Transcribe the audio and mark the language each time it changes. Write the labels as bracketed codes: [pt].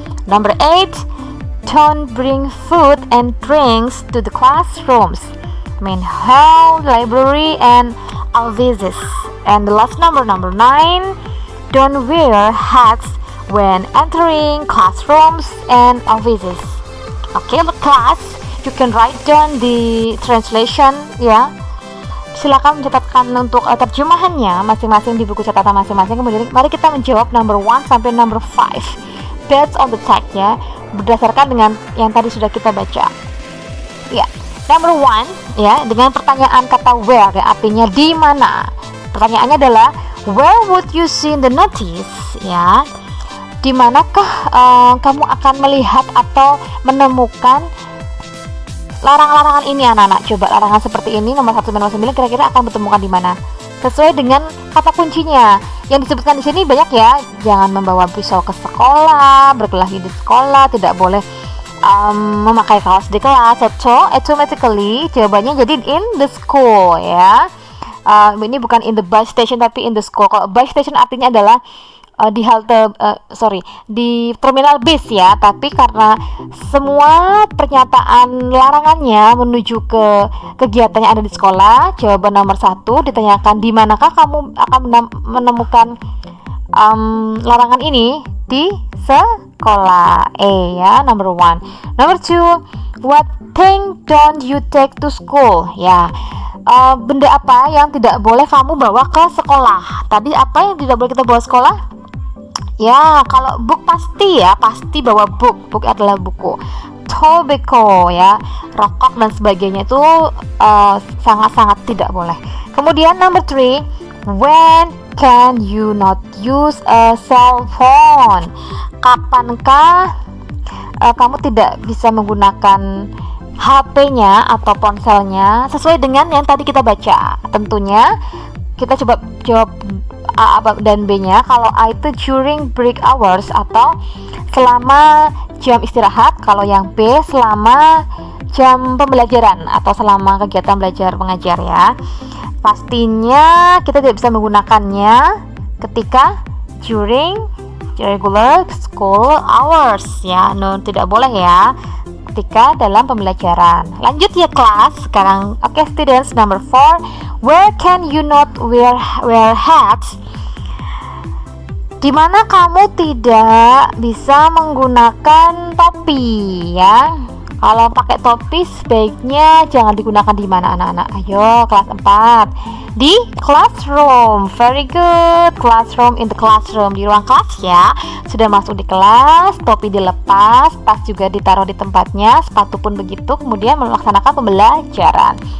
[en] Number 8, don't bring food and drinks to the classrooms, main hall, library, and offices. And the last number 9, don't wear hats when entering classrooms and offices. Okay, class, you can write down the translation ya. [id] Silakan mencatatkan untuk terjemahannya masing-masing di buku catatan masing-masing. Kemudian mari kita menjawab number 1 sampai number 5 [en] based on the text [id] ya, berdasarkan dengan yang tadi sudah kita baca. Ya, number 1 ya, dengan pertanyaan kata where ya, artinya di mana. Pertanyaannya adalah [en] where would you see the notice ya? [id] Di manakah kamu akan melihat atau menemukan larang-larangan ini anak-anak? Coba larangan seperti ini nomor 1 dan nomor 9 kira-kira akan bertemukan di mana? Sesuai dengan kata kuncinya. Yang disebutkan di sini banyak ya. Jangan membawa pisau ke sekolah, berkelahi di sekolah, tidak boleh memakai kaos di kelas. [en] So automatically [id] jawabannya jadi [en] in the school ya. [id] Ini bukan [en] in the bus station [id] tapi [en] in the school. [id] Kalau bus station artinya adalah di halte di terminal bis ya, tapi karena semua pernyataan larangannya menuju ke kegiatan yang ada di sekolah, jawaban nomor 1 ditanyakan di manakah kamu akan menemukan larangan ini di sekolah. Ya, number 1. [en] Number 2, what thing don't you take to school ya. [id] Benda apa yang tidak boleh kamu bawa ke sekolah? Tadi apa yang tidak boleh kita bawa sekolah? Ya, kalau book pasti ya, pasti bawa book. Book adalah buku. Tobacco ya, rokok dan sebagainya itu sangat-sangat tidak boleh. Kemudian [en] number 3, when can you not use a cell phone? [id] Kapankah kamu tidak bisa menggunakan HP-nya atau ponselnya sesuai dengan yang tadi kita baca? Tentunya kita coba jawab A dan B-nya. Kalau A itu [en] during break hours [id] atau selama jam istirahat, kalau yang B selama jam pembelajaran atau selama kegiatan belajar mengajar ya. Pastinya kita tidak bisa menggunakannya ketika [en] during regular school hours [id] ya. No, tidak boleh ya ketika dalam pembelajaran. Lanjut ya kelas. Sekarang [en] okay, students, number 4, where can you not wear hats? [id] Di mana kamu tidak bisa menggunakan topi ya. Kalau pakai topi sebaiknya jangan digunakan di mana anak-anak? Ayo kelas 4. Di classroom. [en] Very good. [id] Classroom, [en] in the classroom, [id] di ruang kelas ya. Sudah masuk di kelas, topi dilepas, tas juga ditaruh di tempatnya, sepatu pun begitu, kemudian melaksanakan pembelajaran.